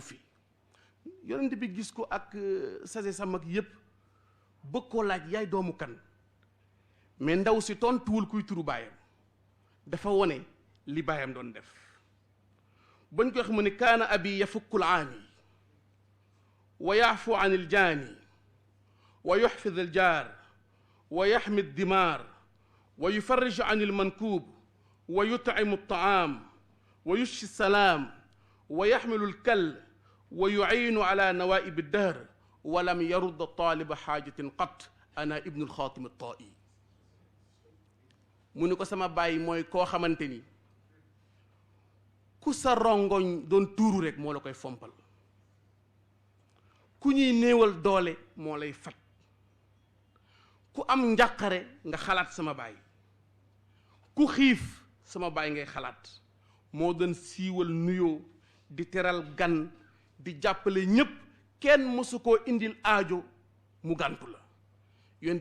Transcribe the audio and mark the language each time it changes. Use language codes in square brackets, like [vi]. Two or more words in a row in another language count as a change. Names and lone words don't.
[wo] fi yonent bi gis ko ak sase sa mag yépp bëgg koo laaj yaay doomu kan mais ndaw si tontuwul kuy turu baayam dafa wone li baayam doon def bañ ko wax mu ne [ar] كان أبي يفك العاني ويعفو عن الجاني ويحفظ الجار ويحمي الذمار ويفرج عن المنكوب ويطعم الطعام ويفشي السلام ويحمل الكل ويعين على نوائب الدهر ولم يرد طالب حاجة قط أنا ابن حاتم الطائي [wo] mu ni ko sama bàyyi mooy koo xamante ni ku sa rongoñ doon tuuru rek moo la koy fompal ku ñuy néewal doole moo lay fat ku am njàqare nga xalaat sama baay ku xiif sama baay ngay xalaat moo doon siiwal nuyoo di teral gan di jàppale ñépp kenn mësu koo indil aajo mu gàntu la yonent